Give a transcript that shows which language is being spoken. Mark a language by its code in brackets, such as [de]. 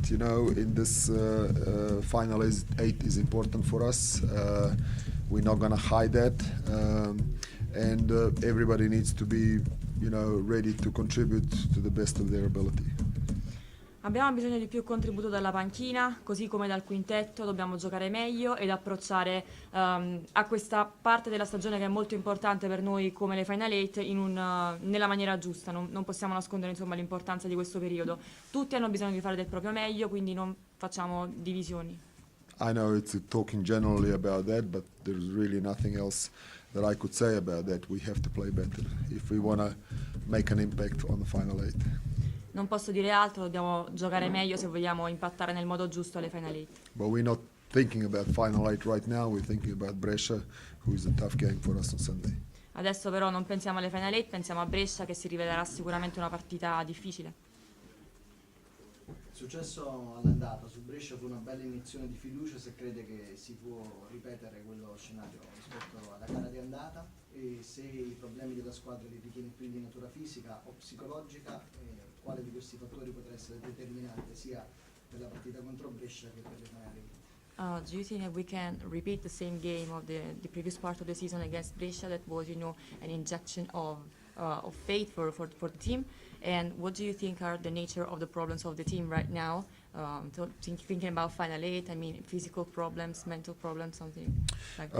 [en] You know, in this final eight is important for us. We're not going to hide that, and everybody needs to be, you know, ready to contribute to the best of their ability. [it] Abbiamo bisogno di più contributo dalla panchina, così come dal quintetto. Dobbiamo giocare meglio ed approcciare a questa parte della stagione che è molto importante per noi come le Final Eight nella maniera giusta. Non possiamo nascondere, insomma, l'importanza di questo periodo. Tutti hanno bisogno di fare del proprio meglio, quindi non facciamo divisioni. [en] I know it's talking generally about that, but there's really nothing else that I could say about that. We have to play better if we want to make an impact on the final eight. [it] Non posso dire altro, dobbiamo giocare meglio se vogliamo impattare nel modo giusto alle Final Eight. [en] But we're not thinking about final eight right now. We're thinking about Brescia, who is a tough game for us on Sunday. [it] Adesso però non pensiamo alle Final Eight, pensiamo a Brescia, che si rivelerà sicuramente una partita difficile. Il successo all'andata su Brescia fu una bella iniezione di fiducia, se crede che si può ripetere quello scenario rispetto alla gara di andata e se i problemi della squadra li ritiene più di natura fisica o psicologica, quale di questi fattori potrà essere determinante sia per la partita contro Brescia che per le finali. [en] Do you think that we can repeat the same game of the previous part of the season against Brescia that was, you know, an injection of faith for the team? And what do you think are the nature of the problems of the team right now? Thinking about final eight, I mean, physical problems, mental problems, something like that.